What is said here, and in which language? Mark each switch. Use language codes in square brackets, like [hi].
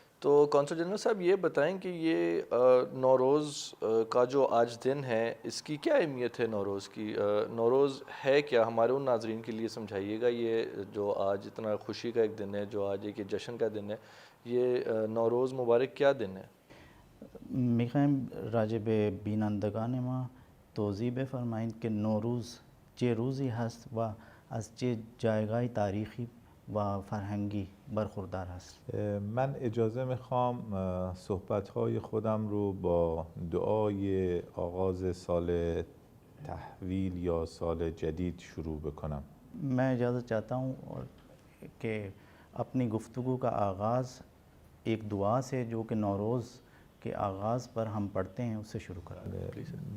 [hi] तो consul general साहब ये बताएं कि ये नौरोज़ का जो आज दिन है इसकी क्या अहमियत है। नौरोज़ की नौरोज़ है क्या हमारे उन नाज़रीन के लिए समझाइएगा। ये जो आज इतना खुशी का एक दिन है, जो आज एक जश्न का दिन है, ये नौरोज़ मुबारक क्या दिन है। [fa] میخوایم راجع به بینندگان ما توضیح بفرمایید که نوروز چه روزی هست و از چه جایگاه تاریخی و فرهنگی برخوردار است. من اجازه میخوام صحبت‌های خودم رو با دعای آغاز سال تحویل یا سال جدید شروع بکنم. [hi] मैं इजाज़त चाहता हूँ और कि अपनी गुफ्तगू का आगाज़ एक दुआ से जो कि नौरोज़ के आगाज़ पर हम पढ़ते हैं उससे शुरू करें।